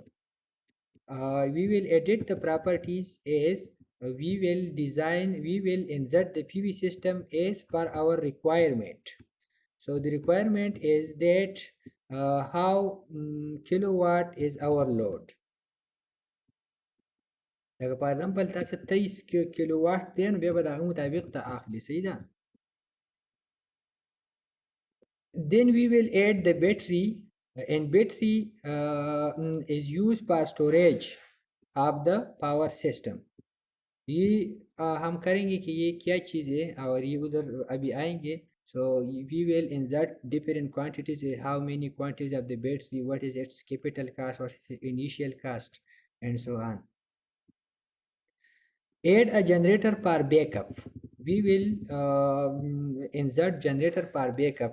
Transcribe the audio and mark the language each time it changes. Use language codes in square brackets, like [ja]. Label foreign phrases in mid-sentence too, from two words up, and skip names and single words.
[en] We will edit the properties as we will insert the PV system as per our requirement. So the requirement is that how kilowatt is our load. [ps] لکه په اگزامپل تاسو 23 کیلو واټ دی نو بیا به د هغه مطابق ته اخلي صحیح ده. [en] Then we will add the battery and battery is used for storage of the power system. [hi] ये हम करेंगे कि ये क्या चीज़ है और ये उधर अभी आएंगे. [en] So we will insert different quantities, how many quantities of the battery, what is its capital cost, what is its initial cost, and so on. Add a generator for backup. We will insert generator for backup.